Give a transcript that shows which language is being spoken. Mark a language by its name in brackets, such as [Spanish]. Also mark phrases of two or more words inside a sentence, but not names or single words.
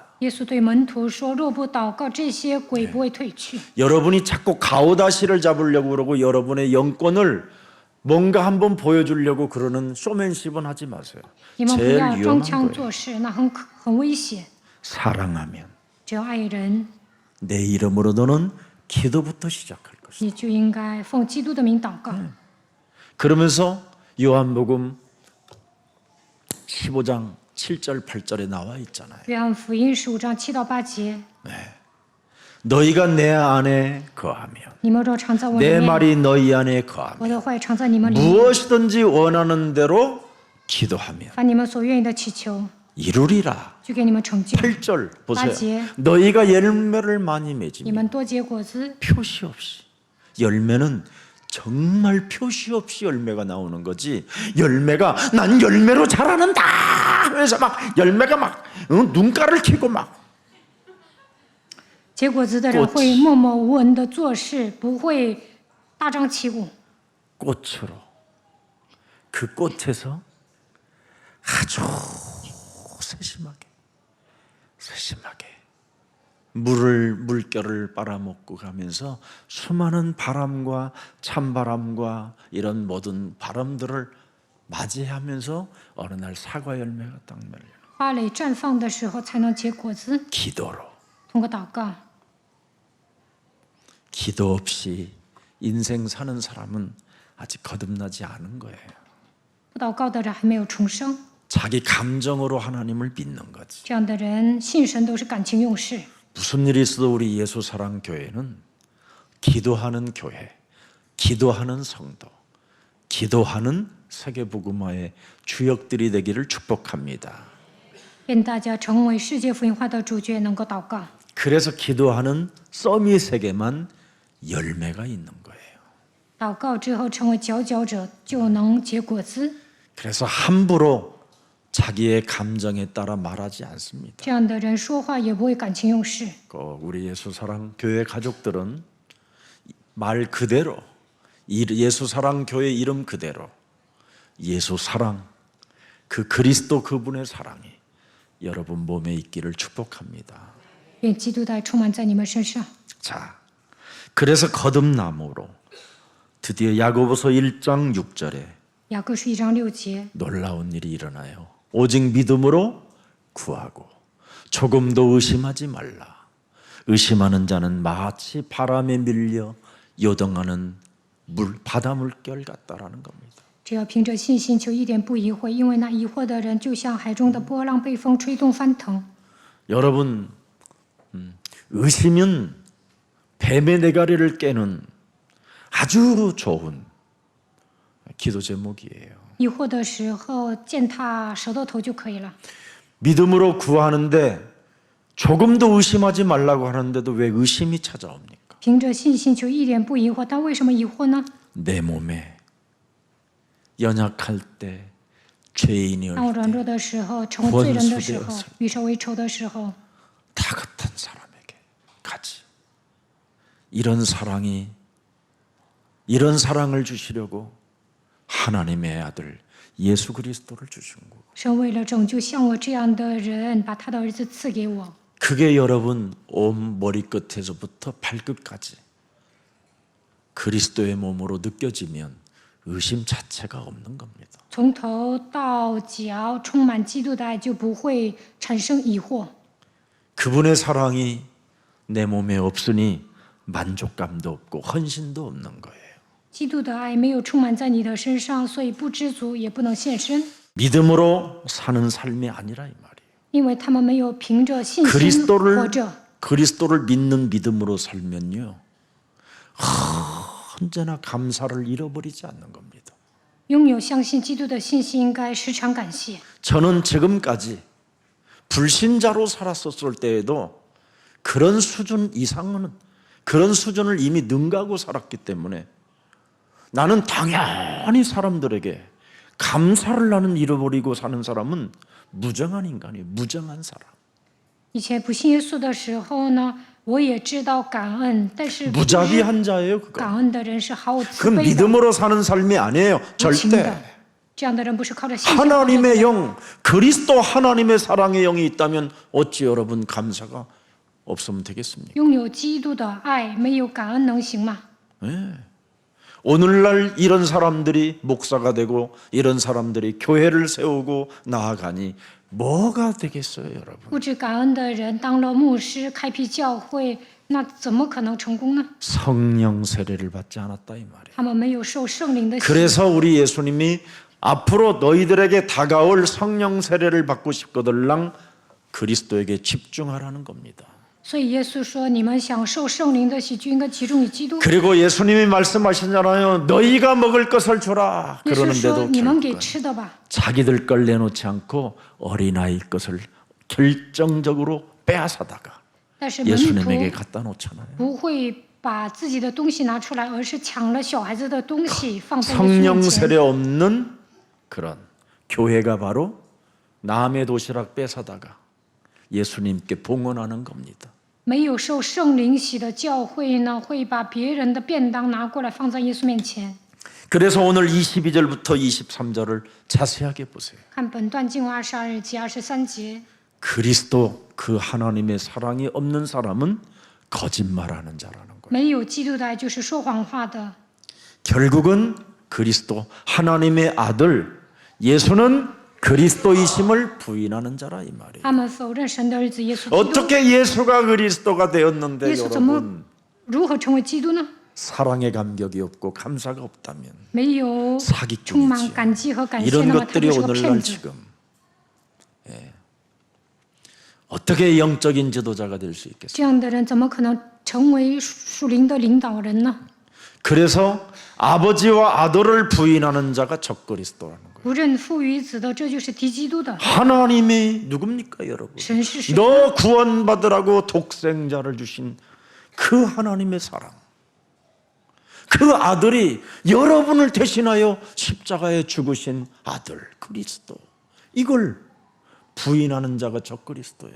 [Chinese] 耶稣对门徒说：“若不祷告，这些鬼不会退去。 [Korean] 여러분이 자꾸 가오다시를 잡으려고 그러고 여러분의 영권을 뭔가 한번 보여주려고 그러는 쇼맨십은 하지 마세요. [Chinese] 你们不 [Korean] 제일 [Chinese] 要装 [Korean] 위험한 [Chinese] 腔 [Korean] 거예요. [Chinese] 作势，那很危险。 [Korean] 사랑하면 [Chinese] 只要爱人， [Korean] 내 이름으로 너는 기도부터 시작할 것이다. [Chinese] 你就应该奉基督的名祷告。 [Korean] 그러면서 요한복음 15장 7절 8절에 나와 있잖아요. [Chinese] 约翰福音15章7到8节， [Korean] 너희가 내 안에 거하면 [Chinese] 你们若常在我里 [Korean] 내 [Chinese] 面， [Korean] 말이 너희 안에 거하면 [Chinese] 我的话也常在你们里面， [Korean] 무엇이든지 원하는 대로 기도하면 [Chinese] 把你们所愿意的祈求， [Korean] 이루리라. [Chinese] 就给你们成就。 [Korean] 8절 보세요. 맞지. 너희가 열매를 많이 [Chinese] 你 [Korean] 맺으면 [Chinese] 们多结果子， [Korean] 표시 없이 열매는 정말 표시 없이 열매가 나오는 거지. 열매가 난 열매로 자라는다 하면서 막 열매가 막 눈가를 켜고 막 [Chinese] 结果子的人会默默无闻的做事，不会大张旗鼓。 [Korean] 꽃으로 그 꽃에서 아주 세심하게 물결을 빨아먹고 가면서 수많은 바람과 찬바람과 이런 모든 바람들을 맞이하면서 어느 날 사과 열매가 딱 맺려요. [Chinese] 花蕾绽放的时候才能结果子， [Korean] 기도로. [Chinese] 通过祷告。 [Korean] 기도 없이 인생 사는 사람은 아직 거듭나지 않은 거예요. [Chinese] 不祷告的人还没有重生， [Korean] 자기 감정으로 하나님을 믿는 거지. [Chinese] 这样的人信神都是感情用事。 [Korean] 무슨 일이 있어도 우리 예수사랑 교회는 기도하는 교회, 기도하는 성도, 기도하는 세계복음화의 주역들이 되기를 축복합니다. [Chinese] 愿大家成为世界福音化的主角，能够祷告。 [Korean] 그래서 기도하는 서밋에게만 열매가 있는 거예요. [Chinese] 祷告之后成为佼佼者，就能结果子。 [Korean] 그래서 함부로 자기의 감정에 따라 말하지 않습니다. [Chinese] 这样的人说话也不会感情用事。 [Korean] 우리 예수사랑 교회 가족들은 말 그대로 예수사랑 교회 이름 그대로 예수사랑 그 그리스도 그분의 사랑이 여러분 몸에 있기를 축복합니다. [Chinese] 愿基督的爱充满在你们身上。 [Korean] 자, 그래서 거듭남으로 드디어 야고보서 1장 6절에 [Chinese] 雅各书1章6节， [Korean] 놀라운 일이 일어나요. 오직 믿음으로 구하고 조금도 의심하지 말라. 의심하는 자는 마치 바람에 밀려 요동하는 바다 물결 같다라는 겁니다. [Chinese] 只要凭着信心，就一点不疑惑，因为那疑惑的人就像海中的波浪，被风吹动翻腾。 [Korean] 여러분, 의심은 뱀의 내가리를 깨는 아주 좋은 기도 제목이에요. [Chinese] 疑惑的时候践踏舌头头就可以了。 [Korean] 믿음으로 구하는데 조금도 의심하지 말라고 하는데도 왜 의심이 찾아옵니까? [Chinese] 凭着信心就一点不疑惑，但为什么疑惑呢？ [Korean] 내 몸에 연약할 때, 죄인이 [Chinese] 当我 [Korean] 올 [Chinese] 软 [Korean] 때, [Chinese] 弱的时候，成为罪人的时候，与仇为仇的时候， [Korean] 다 같은 사람에게 가지. 이런 사랑을 주시려고 하나님의 아들 예수 그리스도를 주신 거고. [Chinese] 神为了拯救像我这样的人，把他的儿子赐给我。 [Korean] 그게 여러분 온 머리끝에서부터 발끝까지 그리스도의 몸으로 느껴지면 의심 자체가 없는 겁니다. [Chinese] 从头到脚充满基督的爱，就不会产生疑惑。 [Korean] 그분의 사랑이 내 몸에 없으니 만족감도 없고 헌신도 없는 거예요. [Chinese] 基督的爱没有充满在你的身上，所以不知足，也不能献身， [Korean] 믿음으로 사는 삶이 아니라 이 말이에요. [Chinese] 因为他们没有凭着信心活 [Korean] 그리스도를 [Chinese] 着。 [Korean] 그리스도를 믿는 믿음으로 살면요, 언제나 감사를 잃어버리지 않는 겁니다. [Chinese] 拥有相信基督的信心，应该时常感谢。 [Korean] 저는 지금까지 불신자로 살았었을 때에도 그런 수준 이상은 그런 수준을 이미 능가하고 살았기 때문에 나는 당연히 사람들에게 감사를 나는 잃어버리고 사는 사람은 무정한 인간이에요. 무정한 사람. [Chinese] 以前不信耶稣的时候呢，我也知道感恩，但是 [Korean] 무자비한 자예요, 그거. [Chinese] 感恩的人是毫无 [Korean] 그 [Chinese] 慈悲的、 [Korean] 믿음으로 사는 삶이 아니에요. [Chinese] 无情的 [Korean] 절대. 。 [Chinese] 这样的人不是靠着信心。 [Korean] 하나님의 영, 그리스도 하나님의 사랑의 영이 있다면 어찌 여러분 감사가 없으면 되겠습니까? [Chinese] 拥有基督的爱，没有感恩能行吗？ [Korean] 오늘날 이런 사람들이 목사가 되고 이런 사람들이 교회를 세우고 나아가니 뭐가 되겠어요, 여러분? [Chinese] 不知感恩的人当了牧师，开辟教会，那怎么可能成功呢？ [Korean] 성령 세례를 받지 않았다 이 말이에요. [Chinese] 他们没有受圣灵的洗。 [Korean] 그래서 우리 예수님이 앞으로 너희들에게 다가올 성령 세례를 받고 싶거들랑 그리스도에게 집중하라는 겁니다. [Chinese] 所以耶稣说：“你们享受圣灵的洗，就应该集中于基督。” [Korean] 그리고 예수님이 말씀하셨잖아요. 너희가 먹을 것을 주라. [Chinese] 耶稣说：“ [Korean] 그러는데도 [Chinese] 你们给 [Korean] 결국은 [Chinese] 吃的吧。 [Korean] 자기들 걸 내놓지 않고 어린아이 것을 결정적으로 빼앗아다가 ” [Chinese] 但是门 [Korean] 예수님에게 [Chinese] 徒 [Korean] 갖다 놓잖아요. [Chinese] 不会把自己的东西拿出来，而是抢了小孩子的东西放在耶稣 [Korean] 성령 [Chinese] 面 [Korean] 세례 [Chinese] 前。 [Korean] 없는 그런 교회가 바로 남의 도시락 뺏어다가 예수님께 봉헌하는 겁니다. [Chinese] 没有受圣灵洗的教会呢，会把别人的便当拿过来放在耶稣面前。 [Korean] 그래서 오늘 22절부터 23절을 자세하게 보세요. [Chinese] 看本段经文22节、23节， [Korean] 그리스도 그 하나님의 사랑이 없는 사람은 거짓말하는 자라는 거예요. [Chinese] 没有基督的爱就是说谎话的。 [Korean] 결국은 그리스도 하나님의 아들 예수는 그리스도이심을 부인하는 자라 이 말이에요. [Chinese] 他们否认神的儿子耶稣基督。 [Korean] 어떻게 예수가 그리스도가 되었는데 [Chinese] 耶稣怎么 [Korean] 여러분 [Chinese] 如何成为基督呢？ [Korean] 사랑의 감격이 없고 감사가 없다면 [Chinese] 没有 [Korean] 사기꾼이지. [Chinese] 充满感激和感谢， [Korean] 이런 [Chinese] 那么他 [Korean] 것들이 [Chinese] 就是个 [Korean] 오늘날 [Chinese] 骗子。 [Korean] 지금 어떻게 영적인 지도자가 될 수 있겠어요? [Chinese] 这样的人怎么可能成为属灵的领导人呢？ [Korean] 그래서 아버지와 아들을 부인하는 자가 적그리스도라는 거예요. [Chinese] 不认父与子的，这就是敌基督的。 [Korean] 하나님이 누굽니까 여러분? [Chinese] 神是谁？ [Korean] 너 구원받으라고 독생자를 주신 그 하나님의 사랑, 그 아들이 여러분을 대신하여 십자가에 죽으신 아들 그리스도, 이걸 부인하는 자가 적그리스도예요.